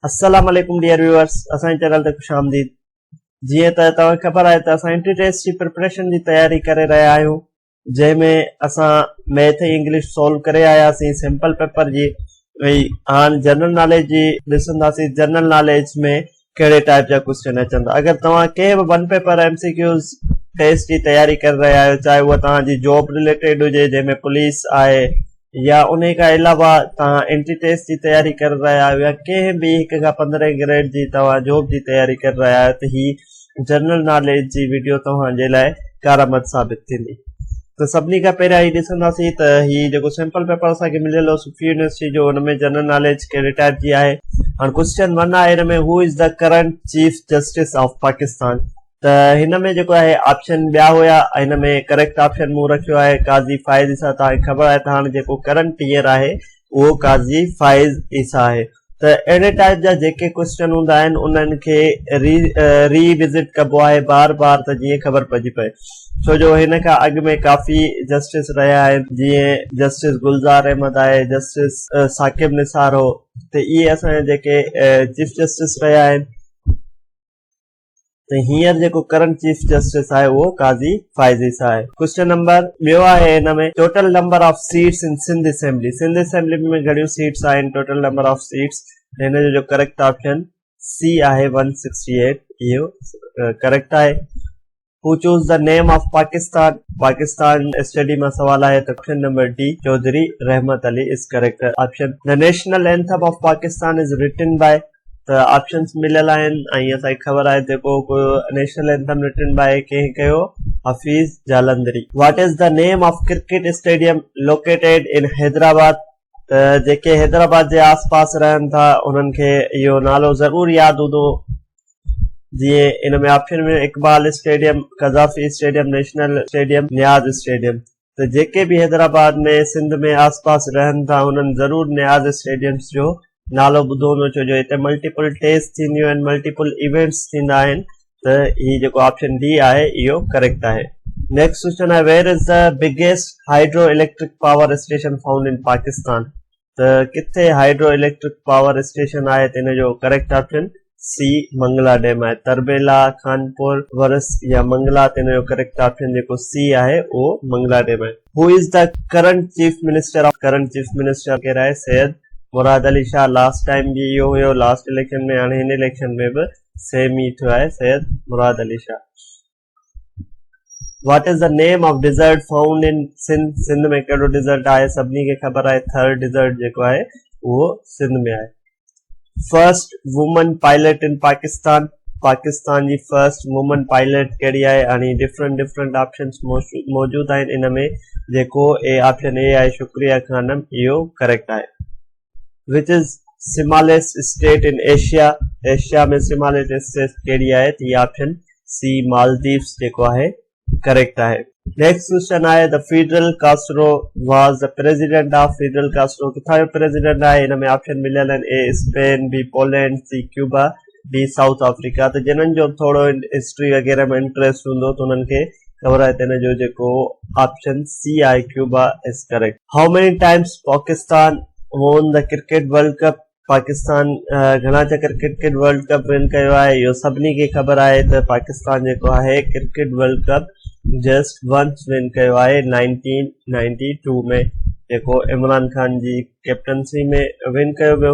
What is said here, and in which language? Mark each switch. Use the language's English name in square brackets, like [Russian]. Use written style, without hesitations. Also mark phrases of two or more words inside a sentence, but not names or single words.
[Arabic] السلام عليكم [English] dear viewers, [Sindhi] असांजे चैनल ते खुश आमदीद। जीअं त तव्हां ख़बर आहे त असां [English] entry test [Sindhi] जी प्रिपरेशन जी तैयारी करे रहिया आहियूं, जंहिंमें असां मैथ ऐं इंग्लिश सोल्व करे आयासीं [English] simple paper [Sindhi] जी। हाणे [English] general knowledge [Sindhi] जी ॾिसंदासीं, [English] general knowledge [Sindhi] में कहिड़े टाइप जा क्वेश्चन अचनि था। अगरि तव्हां कंहिं बि [English] one paper MCQs test [Sindhi] जी तैयारी करे रहिया आहियो, चाहे उहा तव्हांजी [English] job related [Sindhi] हुजे जंहिंमें पुलिस आहे, या उन खां अलावा तव्हां [English] entry test [Sindhi] जी तैयारी करे रहिया आहियो, या कंहिं बि 1 खां 15 ग्रेड जी तव्हां जॉब जी तैयारी करे रहिया आहियो, त ही [English] general knowledge [Sindhi] जी वीडियो तव्हांजे लाइ कारआमद साबित थींदी। त सभिनी खां पहिरियां ही ॾिसंदासीं त ही जेको [English] simple paper [Sindhi] असांखे मिलियल हो सुफ़ी यूनिवर्सिटी जो, हुन में [English] general knowledge [Sindhi] कहिड़े टाइप जी आहे। हाणे क्वेश्चन 1 आहे, हिन में [English] who is the current chief justice of Pakistan. [Sindhi] त हिन में जेको आहे ऑप्शन ॿिया हुया, हिन में [English] correct option [Sindhi] मूं रखियो आहे काज़ी फ़ाइज़ ईसा। तव्हांखे ख़बर आहे त हाणे जेको [English] current year [Sindhi] आहे उहो काज़ी फ़ाइज़ ईसा आहे। त अहिड़े टाइप जा जेके क्वेश्चन हूंदा आहिनि उन्हनि खे रीविज़िट कबो आहे बार बार, त जीअं ख़बर पइजी पए। छो जो हिन खां अॻु में काफ़ी जस्टिस रहिया आहिनि, जीअं जस्टिस गुलज़ार अहमद आहे, जस्टिस साकिब निसार हो, त इहे असांजे जेके [English] chief justice [Sindhi] रहिया आहिनि। त हींअर जेको [English] current chief justice [Sindhi] आहे उहो काज़ी फ़ाइज़ ईसा आहे। [English] question number [Sindhi] ॿियो आहे, हिन में [English] total number of seats in Sindh Assembly. [Sindhi] सिंध असेंबली में घणियूं सीट्स आहिनि, [English] total number of seats. [Sindhi] हिन जो [English] correct option C [Sindhi] आहे 168, इहो करेक्ट आहे। [English] who chose the name of Pakistan. Pakistan study [Sindhi] में सवाल आहे, त [English] option number D [Sindhi] चौधरी रहमत अली [English] is correct option. the national anthem of Pakistan is written by. [Sindhi] त ऑप्शंस मिलियल आहिनि ऐं असांखे ख़बर आहे जेको [English] national anthem written by [Sindhi] कंहिं कयो, हफ़ीज़ जालंधरी। [English] what is the name of cricket stadium located in Hyderabad. [Sindhi] त जेके हैदराबाद जे आसपास रहनि था उन्हनि खे इहो नालो ज़रूर यादि हूंदो। जीअं इन में ऑप्शन में इकबाल स्टेडियम, कज़ाफ़ी स्टेडियम, नेशनल स्टेडियम, नियाज़ स्टेडियम। त जेके बि हैदराबाद में सिंध में आसपास रहनि था उन्हनि ज़रूर नियाज़ स्टेडियम्स जो नालो ॿुधो हूंदो, छो जो हिते [English] multiple test [Sindhi] थींदियूं आहिनि, [English] multiple events [Sindhi] थींदा आहिनि। त ही जेको [English] option D [Sindhi] आहे इहो करेक्ट आहे। [English] next question [Sindhi] आहे, [English] where is the biggest hydro electric power station found in Pakistan. [Sindhi] त किथे [English] hydro electric power station [Sindhi] आहे, त हिन जो [English] correct option C [Sindhi] मंगला डैम आहे। तरबेला, खानपुर, वरस या मंगला, त हिन जो [English] correct option [Sindhi] जेको सी आहे उहो मंगला डैम आहे। [English] who is the current chief minister of. current chief minister [Sindhi] केरु आहे, सैयद मुराद अली शाह। [English] last time [Sindhi] भी इहो हुयो, [English] last election [Sindhi] में, हाणे हिन इलेक्शन में बि सेम ई थियो आहे, सैयद मुराद अली शाह। [English] what is the name of desert found in Sindh. [Sindhi] सिंध में कहिड़ो डिजर्ट आहे, सभिनी खे ख़बर आहे थर्ड डिजर्ट जेको आहे उहो सिंध में आहे। [English] first woman pilot in Pakistan. [Sindhi] पाकिस्तान जी [English] first woman pilot [Sindhi] कहिड़ी आहे। हाणे [English] different options [Sindhi] मौजूद आहिनि, इन में जेको [English] option A [Sindhi] आहे शुक्रिया खानम, इहो करेक्ट आहे। [English] Which is smallest state in Asia। [Sindhi] एशिया में [English] smallest state [Sindhi] कहिड़ी आहे, त इहा [English] option C [Sindhi] मालदीव्स जेको आहे करेक्ट आहे। [English] next question आहे, the Fidel Castro was the president of. [Sindhi] फिडल कास्ट्रो किथां जो प्रेसिडेंट आहे। हिन में ऑप्शन मिलियल आहिनि, ए स्पेन, बी पोलैंड, सी क्यूबा, डी साउथ अफ्रीका। त जिन्हनि जो थोरो हिस्ट्री वग़ैरह में इंटरेस्ट हूंदो त उन्हनि खे ख़बर आहे त हिन जो जेको ऑप्शन सी आहे [English] Cuba is correct. how many times Pakistan won the cricket world cup। [Sindhi] पाकिस्तान घणा चकर क्रिकेट वर्ल्ड कप विन कयो आहे, इहो सभिनी खे ख़बर आहे त पाकिस्तान जेको आहे क्रिकेट वर्ल्ड कप [English] just once win [Sindhi] कयो आहे 1992 में, जेको इमरान खान जी कैप्टनसी में विन कयो वियो।